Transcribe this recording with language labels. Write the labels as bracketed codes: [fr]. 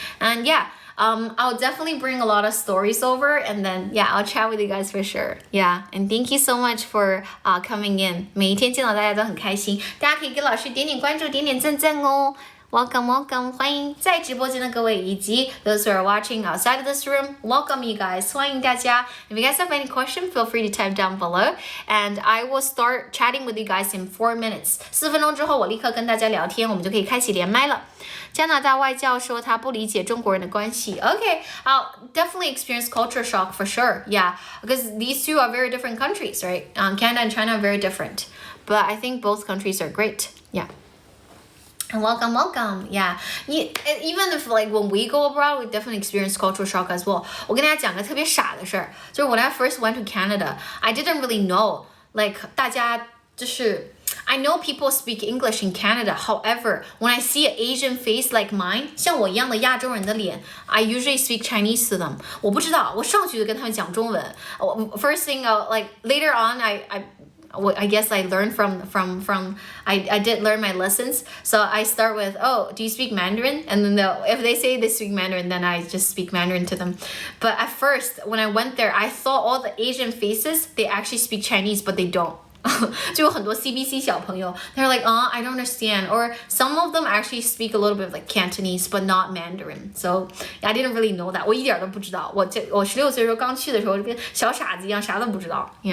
[en] And I'll definitely bring a lot of stories over, and then I'll chat with you guys for sure. And thank you so much for coming in. [zh] 每一天见到大家都很开心，大家可以给老师点点关注，点点赞赞哦。 [en] Welcome, [zh] 欢迎在直播间的各位，以及 [en] those who are watching outside of this room. Welcome you guys. [zh] 欢迎大家。 [en] If you guys have any question, feel free to type down below, and I will start chatting with you guys in 4 minutes. [zh] 4分钟之后，我立刻跟大家聊天，我们就可以开启连麦了。加拿大外教说他不理解中国人的关系。 [en] Okay, I'll definitely experience culture shock for sure. Because these two are very different countries, right? Canada and China are very different, but I think both countries are great. And welcome. Even if like when we go abroad, we definitely experience cultural shock as well. [zh] 我跟大家讲个特别傻的事儿，就是 [en] when I first went to Canada, I didn't really know like [zh] 大家就是 [en] I know people speak English in Canada. However, when I see an Asian face like mine, [zh] 像我一样的亚洲人的脸 [en] I usually speak Chinese to them. [zh] 我不知道，我上去就跟他们讲中文。 [en] First thing, like later on, I guess I learned from I did learn my lessons. So I start with, do you speak Mandarin? And then if they say they speak Mandarin, then I just speak Mandarin to them. But at first, when I went there, I thought all the Asian faces, they actually speak Chinese, but they don't. [zh] 就有很多 CBC 小朋友 [en] they're like, I don't understand. Or some of them actually speak a little bit of like Cantonese, but not Mandarin. So I didn't really know that. [zh] 我一点都不知道。我16岁的时候刚去的时候，跟小傻子一样，啥都不知道。